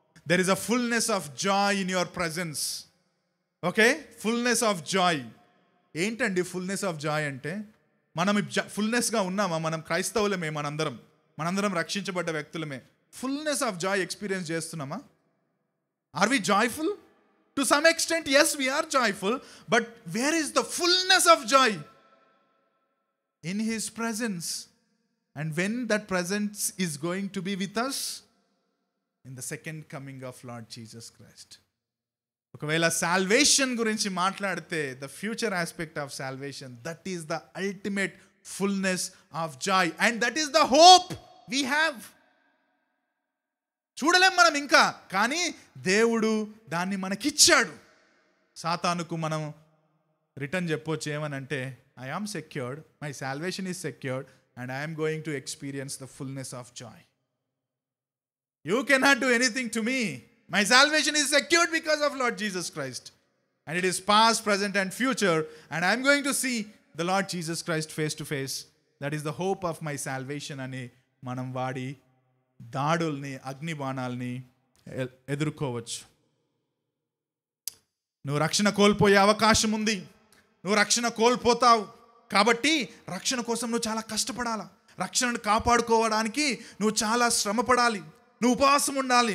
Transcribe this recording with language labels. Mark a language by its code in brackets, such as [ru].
[en] There is a fullness of joy in your presence. Okay, fullness of joy. [te] ఏంటండి [en] fullness of joy [te] అంటే? మనం ఫుల్నెస్గా ఉన్నామా? మనం క్రైస్తవులమే, మనందరం రక్షించబడ్డ వ్యక్తులమే. [en] Fullness of joy experience చేస్తున్నామా? Are we joyful? To some extent yes, we are joyful, but where is the fullness of joy? In his presence. And when that presence is going to be with us? In the second coming of Lord Jesus Christ. [te] ఒకవేళ salvation గురించి మాట్లాడితే [en] The future aspect of salvation, that is the ultimate fullness of joy and that is the hope we have. [te] చూడలేం మనం ఇంకా, కానీ దేవుడు దాన్ని మనకిచ్చాడు. సాతానుకు మనం రిటర్న్ చెప్పొచ్చు ఏమనంటే, [en] I am secured, my salvation is secured and I'm going to experience the fullness of joy. You cannot do anything to me. My salvation is secured because of Lord Jesus Christ. And it is past, present and future. And I am going to see the Lord Jesus Christ face to face. That is the hope of my salvation. [te] అని మనం వాడి దాడుల్ని, అగ్ని బాణాలని ఎదుర్కోవచ్చు. నువ్వు రక్షణ కోల్పోయే అవకాశం ఉంది. నువ్వు రక్షణ కోల్పోతావు. కాబట్టి రక్షణ కోసం నువ్వు చాలా కష్టపడాలి. రక్షణను కాపాడుకోవడానికి నువ్వు చాలా శ్రమపడాలి. నువ్వు ఉపవాసం ఉండాలి.